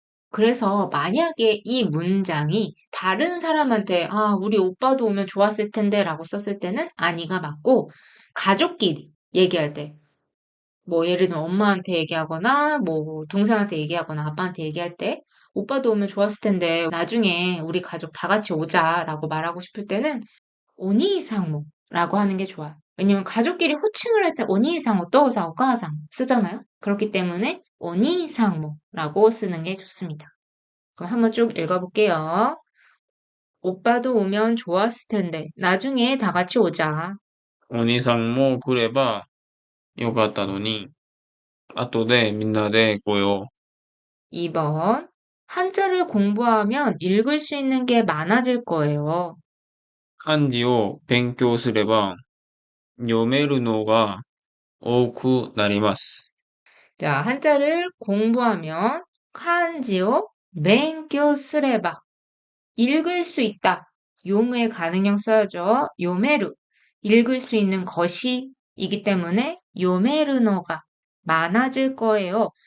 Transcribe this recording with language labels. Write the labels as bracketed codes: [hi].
[ko] 그래서 만약에 이 문장이 다른 사람한테 아, 우리 오빠도 오면 좋았을 텐데 라고 썼을 때는 아니가 맞고 가족끼리 얘기할 때 뭐 예를 들면 엄마한테 얘기하거나 뭐 동생한테 얘기하거나 아빠한테 얘기할 때 오빠도 오면 좋았을 텐데 나중에 우리 가족 다 같이 오자라고 말하고 싶을 때는 오니이상무라고 하는 게 좋아요. 왜냐면 가족끼리 호칭을 할 때 오니이상무 또우상 오카상 쓰잖아요. 그렇기 때문에 오니이상무라고 쓰는 게 좋습니다. 그럼 한번 쭉 읽어볼게요. 오빠도 오면 좋았을 텐데 나중에 다 같이 오자. [ja] お兄さんも来ればよかったのに、後でみんなで来よう。 [ko] 2번 한자를 공부하면 읽을 수 있는 게 많아질 거예요. [ja] 漢字を勉強すれば読めるのが多くなります。 [ko] 자, 한자를 공부하면 한지요 勉強 쓰레바 읽을 수 있다. 요무의 가능형 써야죠. 요메루 읽을 수 있는 것이이기 때문에 요메르노가 많아질 거예요.